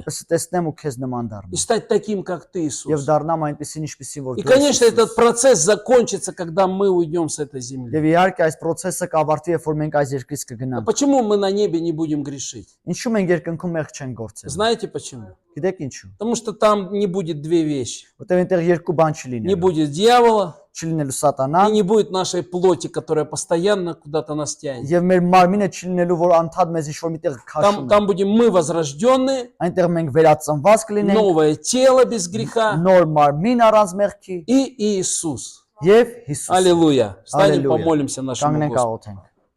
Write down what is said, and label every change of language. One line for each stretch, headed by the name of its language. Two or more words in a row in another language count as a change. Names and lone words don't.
Armenian: Որպես տեսնեմ ու քեզ նման
Russian: И
Armenian: դառնամ։
Russian: стать таким, как Ты,
Armenian: Եվ
Russian: Иисус.
Armenian: դառնամ այնպեսին, ինչպեսին որ
Russian: И,
Armenian: դու ես,
Russian: конечно, этот
Armenian: Հիսուս։
Russian: процесс закончится, когда мы уйдем с этой земли.
Armenian: Եվ իհարկե այս process-ը կավարտվի, երբ որ մենք այս երկրից
Russian: А
Armenian: կգնանք։
Russian: почему мы на небе не будем грешить?
Armenian: Ինչու մենք երկնքում մեղք չենք գործել։
Russian: Знаете почему?
Armenian: Գիտեք ինչու։
Russian: Потому что там не будет две вещи.
Armenian: Որտեղ այնտեղ երկու բան չի
Russian: Не
Armenian: լինելու։
Russian: будет дьявола
Armenian: Չի լինելու սատանան,
Russian: и не будет нашей плоти, которая постоянно куда-то нас тянет.
Armenian: եւ մեր մարմինը չի լինելու, որ անդադ մեզ ինչ-որ միտեղ քաշում է։
Russian: Там будем мы возрожденные,
Armenian: Այնտեղ մենք վերածնված կլինենք,
Russian: новое тело без греха
Armenian: նոր մարմին առանց մեղքի
Russian: и Иисус.
Armenian: եւ Հիսուս։
Russian: Аллилуйя. Встанем, Аллилуйя. помолимся нашему
Armenian: Կանգնենք
Russian: Господу.
Armenian: աղոթենք։